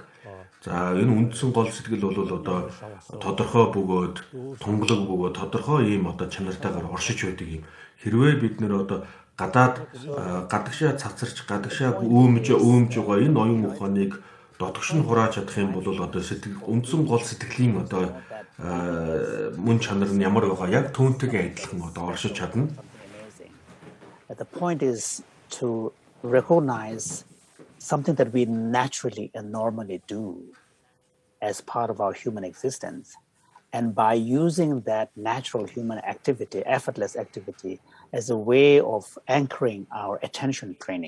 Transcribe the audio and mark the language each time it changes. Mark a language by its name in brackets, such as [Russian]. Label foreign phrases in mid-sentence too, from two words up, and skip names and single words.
[Mongolian] За энэ үндсэн гол сэтгэл бол одоо тодорхой бөгөөд тунгалаг бөгөөд тодорхой ийм одоо чанартайгаар оршиж байдаг юм. Хэрвээ бид нэр одоо гадагшаа цацарч гадагшаа өөмж байгаа энэ оюун ухааныг дотгош нь хурааж чадах юм бол одоо үндсэн гол сэтгэлийн одоо мөн чанар нь ямар байгаа яг түүнтэйгээ адилхан одоо оршиж чадна. [English] The point is to recognize something that we naturally and normally do as part of our human existence. And by using that natural human activity, effortless activity, as a way of anchoring our attention training.